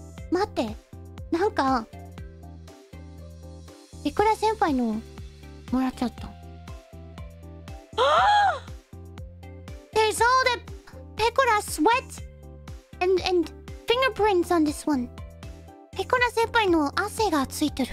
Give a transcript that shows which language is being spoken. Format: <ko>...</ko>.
<ja>待って、なんかペコラ先輩のもらっちゃった。</ja> <en>There's all the Pekora sweat and fingerprints on this one.</en> <ja>ペコラ先輩の汗がついてる。</ja>